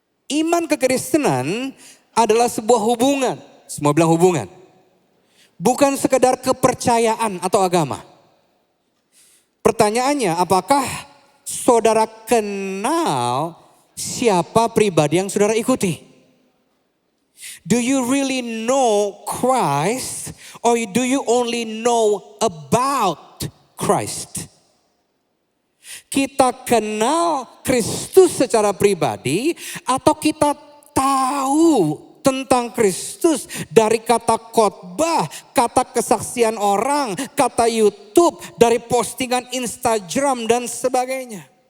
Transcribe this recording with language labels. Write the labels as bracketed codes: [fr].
[id] Iman kekristenan adalah sebuah hubungan. Semua bilang hubungan. Bukan sekedar kepercayaan atau agama. Pertanyaannya, apakah saudara kenal siapa pribadi yang saudara ikuti? [en] Do you really know Christ or do you only know about Christ? [id] Kita kenal Kristus secara pribadi atau kita tahu tentang Kristus dari kata khotbah, kata kesaksian orang, kata YouTube, dari postingan Instagram dan sebagainya.